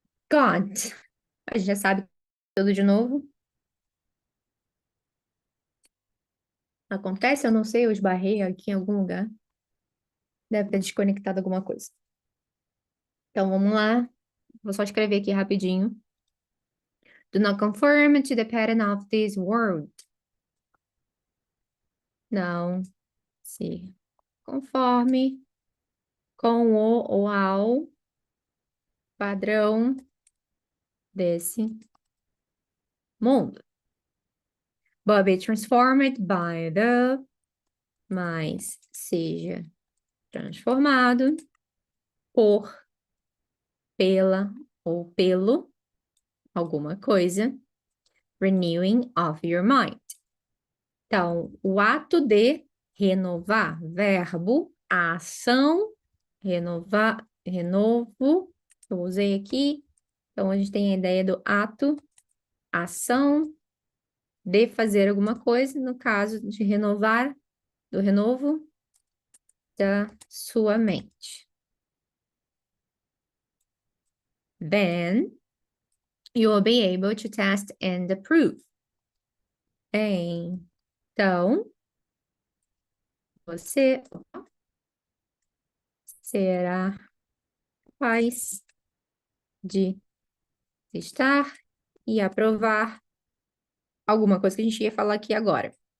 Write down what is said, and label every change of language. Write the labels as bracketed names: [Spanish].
[Portuguese] God, a gente já sabe tudo de novo. Acontece, eu não sei, eu esbarrei aqui em algum lugar. Deve ter desconectado alguma coisa. Então, vamos lá. Vou só escrever aqui rapidinho. [English] Do not conform to the pattern of this world. [Portuguese] Não se conforme com o ou ao padrão desse mundo. [English] But be transformed by the, [Portuguese] mas seja transformado por, pela ou pelo alguma coisa, [English] renewing of your mind. [Portuguese] Então, o ato de renovar, verbo, a ação, renovar, renovo, eu usei aqui. Então, a gente tem a ideia do ato, ação de fazer alguma coisa, no caso de renovar, do renovo da sua mente. [English] Then, you will be able to test and approve. [Portuguese] Então, você será capaz de testar e aprovar alguma coisa que a gente ia falar aqui agora.